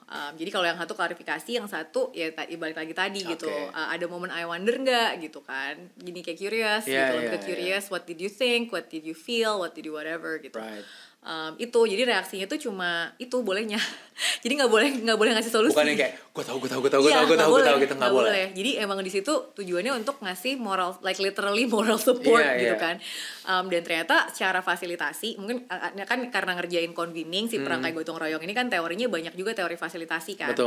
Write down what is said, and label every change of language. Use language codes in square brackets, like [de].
[id] Jadi kalau yang satu klarifikasi, yang satu ya balik lagi tadi gitu. Ada momen [en] I wonder [id] nggak gitu kan. Gini kayak curious gitu. Lebih ke [en] curious, what did you think, what did you feel, what did you whatever gitu. [id] Itu jadi reaksinya tuh cuma itu bolehnya. Jadi nggak boleh ngasih solusi. Bukan yang kayak gue tahu gitu, nggak boleh. Jadi emang di situ tujuannya untuk ngasih moral, [en] like literally moral support [id] gitu kan. Dan ternyata secara fasilitasi mungkin kan karena ngerjain convening si perangkai gotong royong ini kan teorinya banyak juga teori fasilitasi kan.